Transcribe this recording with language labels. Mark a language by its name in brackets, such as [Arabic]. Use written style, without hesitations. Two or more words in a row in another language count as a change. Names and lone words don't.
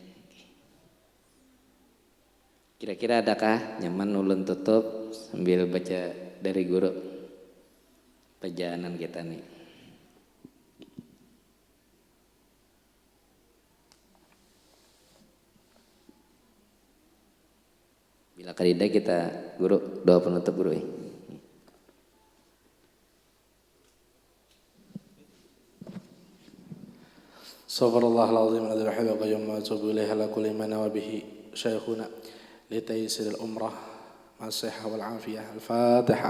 [Banjar] Kira-kira adakah nyaman ulun tutup sambil baca dari guru perjalanan kita nih. Bila kadida kita guru doa penutup guru. [Arabic] استغفر الله العظيم الذي لا حول ولا قوة إلا بالله وأتوب إليه على كل ما نوى به شيخنا لتيسير الأمرة مع الصحة والعافية. الفاتحة.